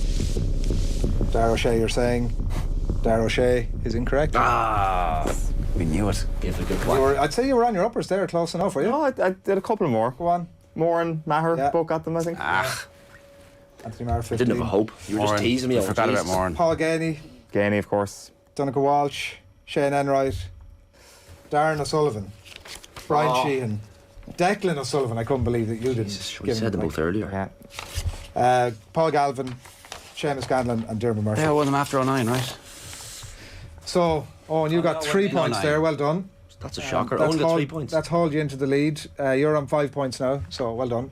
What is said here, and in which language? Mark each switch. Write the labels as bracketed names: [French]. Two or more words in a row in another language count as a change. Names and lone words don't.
[English] Darragh O'Shea, you're saying? Darragh O'Shea is incorrect. We knew it. Give it a good I'd say you were on your uppers there, close enough, were you? No, I did a couple more. Go on. Moore and Maher both got them, I think. Anthony Maher, 15. I didn't have a hope. You were just teasing me. I forgot about Moran. Paul Gainey. Gainey, of course. Donegal Walsh. Shane Enright. Darren O'Sullivan. Brian Sheehan. Declan O'Sullivan. I couldn't believe that you didn't. We said them both earlier. Yeah. Paul Galvin. Seamus Scanlon and Dermot Murphy. Yeah, I won them after 2009, right? So, and you got 3 points there. Well done. That's a shocker. Only got 3 points. That's hauled you into the lead. You're on 5 points now, so well done.